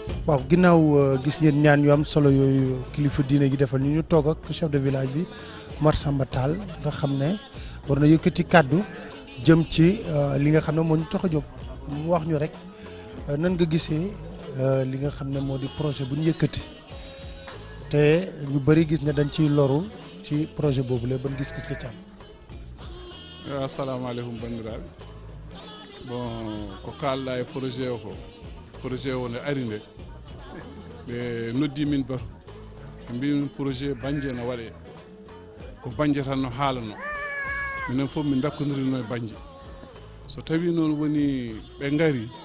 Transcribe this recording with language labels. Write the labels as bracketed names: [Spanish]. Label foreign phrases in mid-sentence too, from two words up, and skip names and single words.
[Wolof] waaw ginnaaw gis ngeen ñaan yu am solo yooyu kilifa diine gi defal ñu toog ak [French] chef de village [Wolof] bi Oumar Samba Tall nga xam ne war na yëkkati kàddu jëm ci li nga xam ne moo ñu tax a jóg mu wax ñu rek nan nga gisee li nga xam ne moo di projet bu ñu yëkkati te ñu bëri gis ne dañ ciy loru ci projet boobu la ban gis-gis nga ci am. [Fula] assalamualeykum bandiraɓe bon ko kalɗa e projet o ko projet o ne ari nde ɓe noddi min bato ɓe mbimin projet banje no waɗe ko banje tan no haalano minen fof min dakkodirino e banje so tawi noon woni ɓe ngari